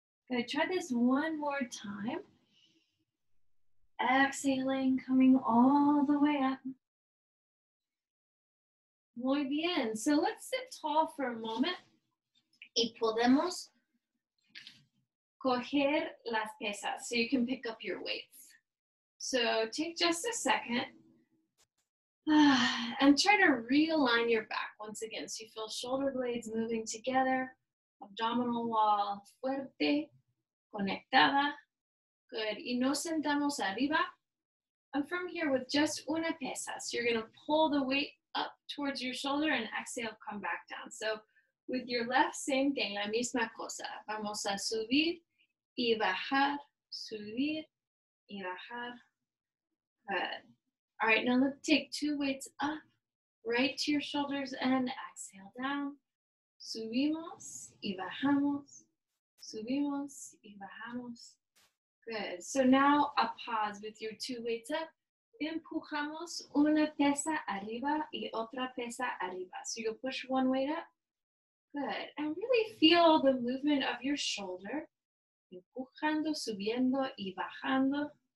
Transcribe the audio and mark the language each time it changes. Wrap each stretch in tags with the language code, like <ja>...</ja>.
<en>Good. Try this one more time. Exhaling, coming all the way up.</en> <es>Muy bien.</es> <en>So let's sit tall for a moment.</en> <es>Y podemos coger las pesas.</es> <en>So you can pick up your weights. So take just a second. And try to realign your back once again. So you feel shoulder blades moving together. Abdominal wall</en> <es>fuerte, conectada.</es> <en>Good.</en> <es>Y nos sentamos arriba.</es> <en>And from here with just</en> <es>una pesa.</es> <en>So you're going to pull the weight up towards your shoulder and exhale, come back down. So with your left, same thing,</en> <es>la misma cosa. Vamos a subir y bajar, subir y bajar.</es> <en>Good. All right, now let's take 2 weights up, right to your shoulders and exhale down.</en> <es>Subimos y bajamos, subimos y bajamos.</es> <en>Good. So now a pause with your 2 weights up.</en> <es>Empujamos una pesa arriba y otra pesa arriba.</es> <en>So you'll push one weight up. Good. And really feel the movement of your shoulder.</en> <es>Empujando, subiendo y bajando.</es>